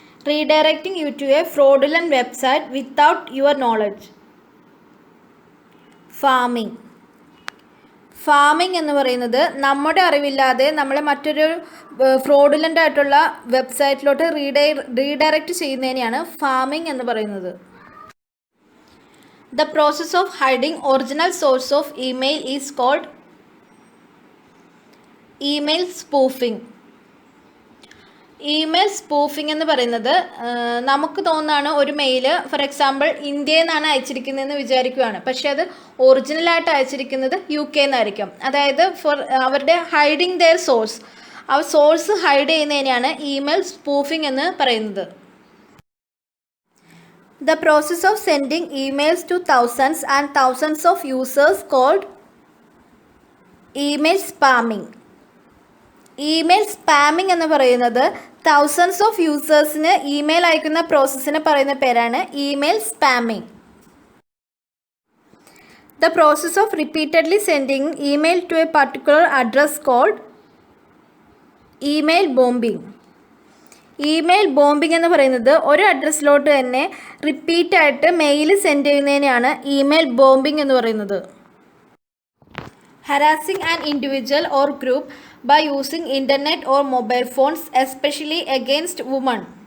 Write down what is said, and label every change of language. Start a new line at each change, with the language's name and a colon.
English: Redirecting you to a fraudulent website without your knowledge.
Malayalam: Farming എന്ന് പറയുന്നത് നമ്മുടെ അറിവില്ലാതെ നമ്മളെ മറ്റൊരു ഫ്രോഡുലൻ്റ് ആയിട്ടുള്ള വെബ്സൈറ്റിലോട്ട് റീഡയറക്റ്റ് ചെയ്യുന്നതിനെയാണ് ഫാമിംഗ് എന്ന് പറയുന്നത്.
English: The process of hiding original source of email is called email spoofing.
Malayalam: Email spoofing എന്ന് പറയുന്നത് നമുക്ക് തോന്നുന്നതാണ് ഒരു മെയിൽ ഫോർ എക്സാമ്പിൾ ഇന്ത്യയിൽ നിന്നാണ് അയച്ചിരിക്കുന്നതെന്ന് വിചാരിക്കുകയാണ്, പക്ഷേ അത് ഒറിജിനലായിട്ട് അയച്ചിരിക്കുന്നത് UK എന്നായിരിക്കും. അതായത് അവരുടെ
English: hiding their source,
Malayalam: ആ സോഴ്സ് ഹൈഡ് ചെയ്യുന്നതിനെയാണ് ഇമെയിൽ സ്പൂഫിംഗ് എന്ന് പറയുന്നത്.
English: The process of sending emails to thousands and thousands of users called email spamming.
Malayalam: Email spamming എന്ന് പറയുന്നത് തൗസൻഡ്സ് ഓഫ് യൂസേഴ്സിന് ഇമെയിൽ അയക്കുന്ന പ്രോസസ്സിന് പറയുന്ന പേരാണ് email spamming.
English: The process of repeatedly sending email to a particular address called email bombing.
Malayalam: Email bombing എന്ന് പറയുന്നത് ഒരു അഡ്രസ്സിലോട്ട് തന്നെ റിപ്പീറ്റായിട്ട് mail send ചെയ്യുന്നതിനെയാണ് email bombing എന്ന് പറയുന്നത്.
English: Harassing an individual or group by using internet or mobile phones, especially against women.